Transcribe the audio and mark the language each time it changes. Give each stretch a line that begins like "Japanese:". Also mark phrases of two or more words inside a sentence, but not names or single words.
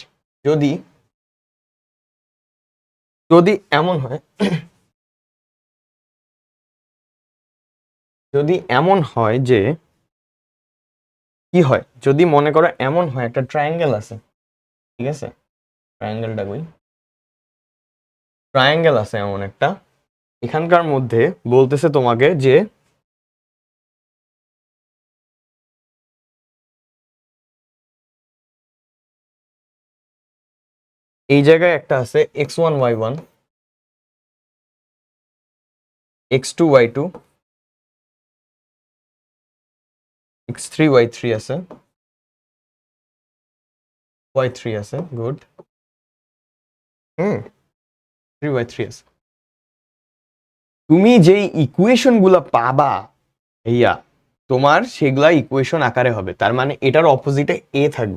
Bangla: যদি যদি এমন হয়, যদি এমন হয় যে কি হয়, যদি মনে করো এমন হয় একটা ট্রায়াঙ্গেল আছে, ঠিক আছে, ট্রায়াঙ্গেলটা কই, ট্রায়াঙ্গেল আছে এমন একটা, এখানকার মধ্যে বলতেছে তোমাকে যে এই জায়গায় একটা আছে x1 y1, x2 y2, x3 y3 আছে, y3 আছে, গুড, 3 y3 আছে। তুমি যেই ইকুয়েশন গুলা পাবা ভাইয়া, তোমার সেগুলা ইকুয়েশন আকারে হবে, তার মানে এটার অপোজিটে এ থাকবে।